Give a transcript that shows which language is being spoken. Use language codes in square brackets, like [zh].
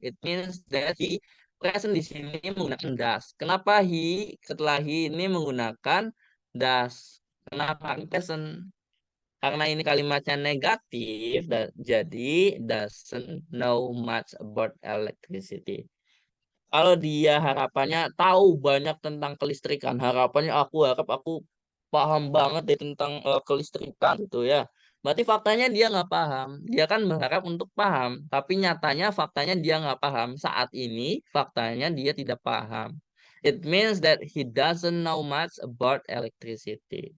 [en] It means that he present [id] di sini menggunakan [en] does. [id] Kenapa he setelah he ini menggunakan does? Kenapa present? Karena ini kalimatnya negatif, jadi [en] doesn't know much about electricity. [id] Kalau dia harapannya tahu banyak tentang kelistrikan, harapannya aku harap aku paham banget deh tentang kelistrikan gitu ya. Berarti faktanya dia nggak paham. Dia kan berharap untuk paham, tapi nyatanya faktanya dia nggak paham. Saat ini faktanya dia tidak paham. [en] It means that he doesn't know much about electricity.